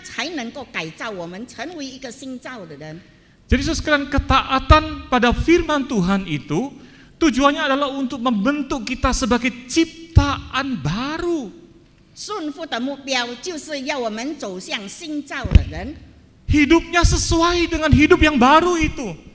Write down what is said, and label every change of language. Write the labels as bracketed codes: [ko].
[zh] 我们只要没有别的办法，除非我们要询问我们的上帝，因为只有上帝他才能够改造我们成为一个新造的人。 [id] Jadi sekarang ketaatan pada firman Tuhan itu tujuannya adalah untuk membentuk kita sebagai ciptaan baru. [zh] 顺服的目标就是要我们走向新造的人。 [id] Hidupnya sesuai dengan hidup yang baru itu.